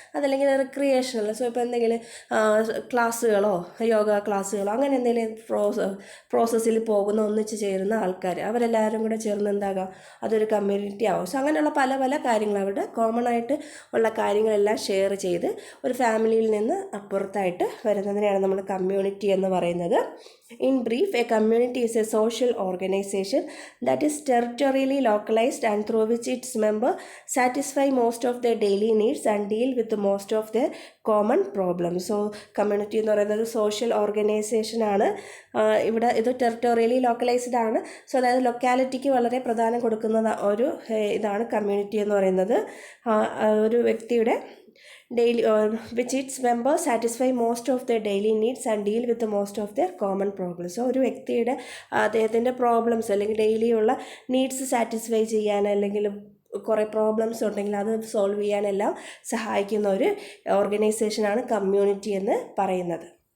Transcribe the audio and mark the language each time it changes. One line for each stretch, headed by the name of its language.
Malayalam: അതല്ലെങ്കിൽ recreational, so ഇപ്പോൾ എന്തെങ്കിലും ക്ലാസ്സുകളോ യോഗ ക്ലാസ്സുകളോ അങ്ങനെ എന്തെങ്കിലും പ്രോസസ്സിൽ പോകുന്ന ഒന്നിച്ച് ചേരുന്ന ആൾക്കാർ, അവരെല്ലാവരും കൂടെ ചേർന്ന് എന്താകാം, അതൊരു കമ്മ്യൂണിറ്റി ആവും. സോ അങ്ങനെയുള്ള പല പല കാര്യങ്ങൾ, അവിടെ കോമൺ ആയിട്ട് ഉള്ള കാര്യങ്ങളെല്ലാം ഷെയർ ചെയ്ത് ഒരു ഫാമിലിയിൽ നിന്ന് അപ്പുറത്തായിട്ട് വരുന്നതിനെയാണ് നമ്മൾ കമ്മ്യൂണിറ്റി എന്ന് പറയുന്നത്.
English: In brief, a community is a social organization that is territorially localized and through which its members satisfy most of their daily needs and deal with most of their common problems.
Malayalam: So community എന്ന് പറയുന്നത് social organisation ആണ്. ഇവിടെ ഇത് ടെറിട്ടോറിയലി localised ആണ്. So അതായത് ലൊക്കാലിറ്റിക്ക് വളരെ പ്രധാനം കൊടുക്കുന്ന ഒരു ഇതാണ് കമ്മ്യൂണിറ്റി എന്ന് പറയുന്നത്. ഒരു വ്യക്തിയുടെ
English: daily which its members satisfy most of their daily needs and deal with the most of their common problems.
Malayalam: So ഒരു വ്യക്തിയുടെ അദ്ദേഹത്തിൻ്റെ പ്രോബ്ലംസ് അല്ലെങ്കിൽ ഡെയിലി ഉള്ള നീഡ്സ് സാറ്റിസ്ഫൈ ചെയ്യാൻ അല്ലെങ്കിൽ കുറേ പ്രോബ്ലംസ് ഉണ്ടെങ്കിൽ അത് സോൾവ് ചെയ്യാനെല്ലാം സഹായിക്കുന്ന ഒരു ഓർഗനൈസേഷനാണ് കമ്മ്യൂണിറ്റി എന്ന് പറയുന്നത്.